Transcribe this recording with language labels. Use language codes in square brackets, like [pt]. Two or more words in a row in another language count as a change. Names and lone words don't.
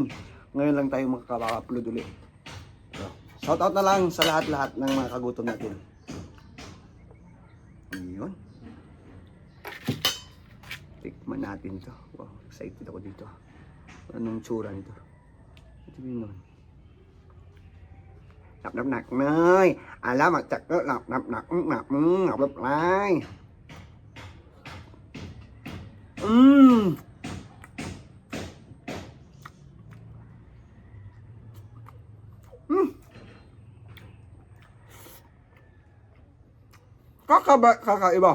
[tl] Ngayon lang tayo makaka-upload ulit. So, [en] shout out [tl] na lang sa lahat-lahat ng mga kagutom natin. Ayun. Tikman natin to. Wow, excited ako dito. Anong tsura nito? Ito yun nun. Nap-nap-nak nay. Alam, magtsak-nak. Nap-nap-nak. Nap-nap-nak nay. Kakaiba.